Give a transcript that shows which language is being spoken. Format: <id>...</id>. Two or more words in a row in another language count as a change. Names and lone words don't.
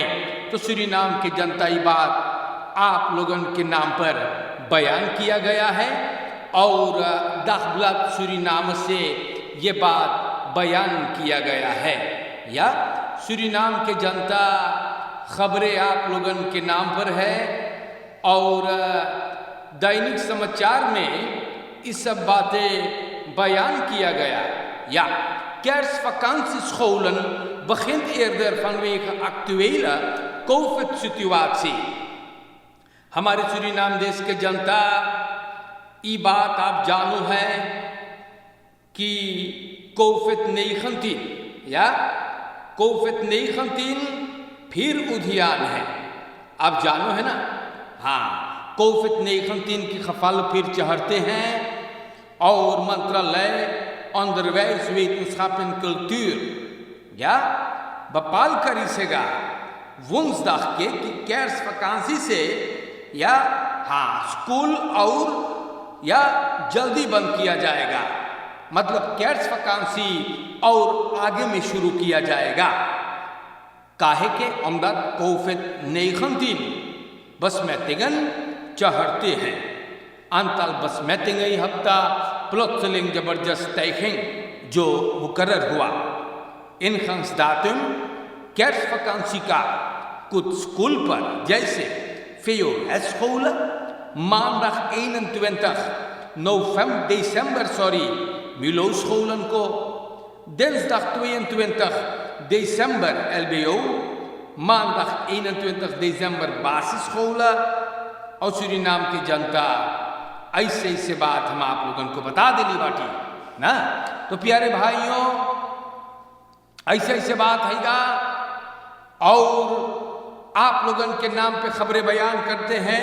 <hns>तो सूरीनाम की जनता ये बात आप लोगों के नाम पर बयान किया गया है और Dagblad Suriname से ये बात बयान किया गया है। या सूरीनाम के जनता खबरें आप लोगों के नाम पर है और दैनिक समाचार में इस सब बातें बयान किया गया।</hns> <nl>Ja, kerstvakantiescholen begint eerder vanwege actuele COVID-situatie।</nl> <hns>हमारे सूरीनाम देश के जनता ये बात आप जानो है कि COVID-19 या COVID-19 फिर उद्यान है, आप जानो है ना। हाँ, COVID-19 की खफाल फिर चढ़ते हैं और मंत्रालय</hns> <nl>onderwijs, wetenschap en cultuur ja bepaal</nl> <hns>करेगा woensdag के कि kerstvakantie से या हाँ स्कूल और या जल्दी बंद किया जाएगा। मतलब kerstvakantie और आगे में शुरू किया जाएगा। काहे के</hns> <nl>omdat COVID-19 besmettingen</nl> <hns>चढ़ते हैं।</hns> <nl>aantal besmettingen</nl> <hns>हफ्ता plotseling जबरदस्त stijging जो मुकर्रर हुआ।</hns> <nl>ingangsdatum kerstvakantie</nl> <hns>का कुछ स्कूल पर जैसे</hns> <nl>VHS-scholen maandag 21 december MULO-scholen को, dinsdag 22 december LBO, maandag 21 december basisscholen।</nl> <hns>और सूरीनाम की जनता ऐसे बात हम आप लोगों को बता देली बाटी ना। तो प्यारे भाइयों ऐसे बात हैगा और आप लोगों के नाम पे खबरें बयान करते हैं।</hns>